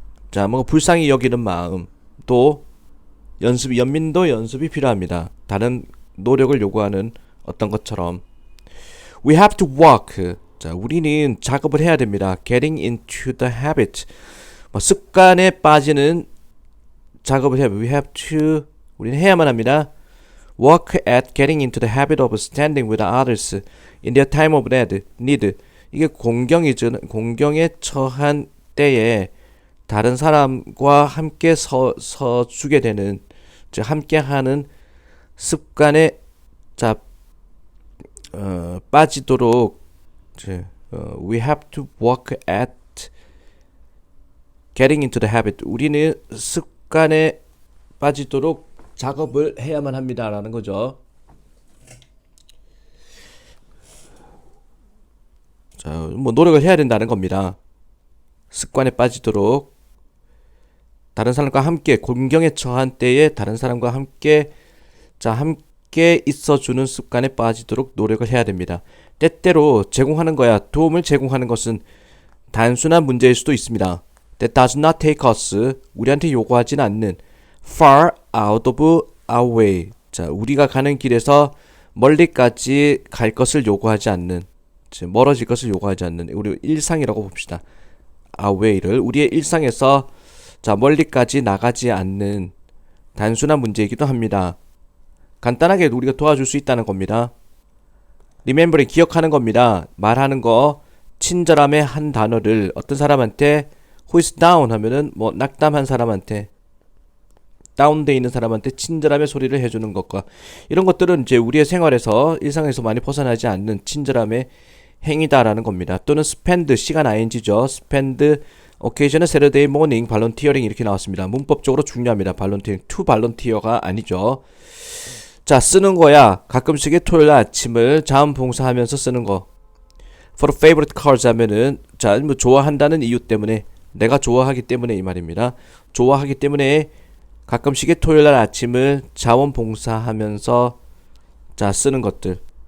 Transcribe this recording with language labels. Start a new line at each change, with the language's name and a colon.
Korean: 자, 뭐 불쌍히 여기는 마음 또 연민도 연습이 필요합니다. 다른 노력을 요구하는 어떤 것처럼
English: we have to work
Korean: 자 우리는 작업을 해야 됩니다.
English: getting into the habit
Korean: 습관에 빠지는 작업을 해야
English: we have to
Korean: 우리는 해야만 합니다.
English: work at getting into the habit of standing with others in their time of need
Korean: 이게 공경이죠. 공경에 처한 때에 다른 사람과 함께 서주게 되는, 즉 함께 하는 습관에 자 빠지도록
English: we have to work at getting into the habit.
Korean: 우리는 습관에 빠지도록 작업을 해야만 합니다라는 거죠. 자, 뭐 노력을 해야 된다는 겁니다. 습관에 빠지도록 다른 사람과 함께 공경에 처한 때에 다른 사람과 함께 함께 있어주는 습관에 빠지도록 노력을 해야 됩니다. 때때로 제공하는 거야. 도움을 제공하는 것은 단순한 문제일 수도 있습니다.
English: That does not take us,
Korean: 우리한테 요구하지는 않는
English: far out of our way.
Korean: 자, 우리가 가는 길에서 멀리까지 갈 것을 요구하지 않는, 즉 멀어질 것을 요구하지 않는, 우리 일상이라고 봅시다.
English: our way
Korean: 를 우리의 일상에서 멀리까지 나가지 않는 단순한 문제이기도 합니다. 간단하게 우리가 도와줄 수 있다는 겁니다. remember이 기억하는 겁니다. 말하는 거, 친절함의 한 단어를 어떤 사람한테
English: who is down
Korean: 하면은 뭐 낙담한 사람한테, 다운돼 있는 사람한테 친절함의 소리를 해주는 것과 이런 것들은 이제 우리의 생활에서 일상에서 많이 벗어나지 않는 친절함의 행위다라는 겁니다. 또는 spend, 시간 ing죠.
English: spend occasional Saturday morning volunteering 이렇게 나왔습니다.
Korean: 문법적으로 중요합니다. volunteering, to volunteer가 아니죠. 자, 쓰는 거야. 가끔씩의 토요일 아침을 자원봉사하면서 쓰는 거.
English: for favorite cause
Korean: 하면은 뭐 좋아한다는 이유 때문에, 내가 좋아하기 때문에 이 말입니다. 좋아하기 때문에 가끔씩의 토요일 날 아침을 자원봉사하면서 쓰는 것들.